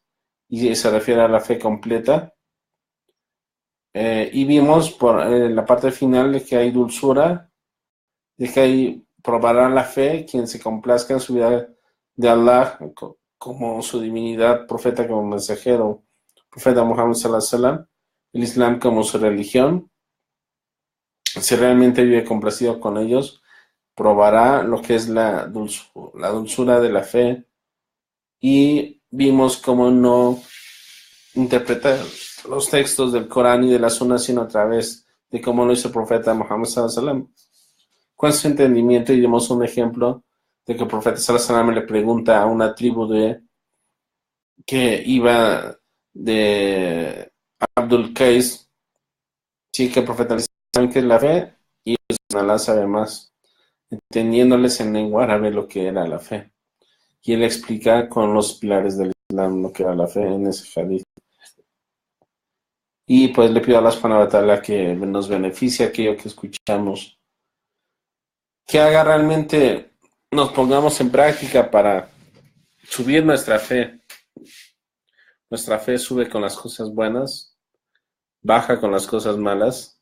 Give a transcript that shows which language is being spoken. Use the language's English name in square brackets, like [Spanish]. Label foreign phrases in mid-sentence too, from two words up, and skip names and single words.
[Spanish] Y se refiere a la fe completa. Y vimos por la parte final de que hay dulzura, de que hay probará la fe quien se complazca en su vida de Allah como su divinidad, profeta como mensajero, profeta Muhammad [Arabic] صلى الله عليه وسلم, [Spanish] el Islam como su religión. Si realmente vive complacido con ellos, probará lo que es la dulzura de la fe. Y vimos cómo no interpretar los textos del Corán y de la Sunna, sino a través de cómo lo hizo el profeta Muhammad [Arabic] صلى الله عليه وسلم. [Spanish] Con su entendimiento, y dimos un ejemplo de que el profeta [Arabic] صلى الله عليه وسلم [Spanish] le pregunta a una tribu que iba de Abdul Qais, sí, que el profeta le dice que es la fe, y Allah sabe más, entendiéndoles en lengua árabe lo que era la fe. Y él explica con los pilares del Islam lo que era la fe en ese hadith. Y pues le pido a Allah [Arabic] سبحانه وتعالى [Spanish] que nos beneficie aquello que escuchamos, que haga realmente, nos pongamos en práctica para subir nuestra fe. Nuestra fe sube con las cosas buenas, baja con las cosas malas.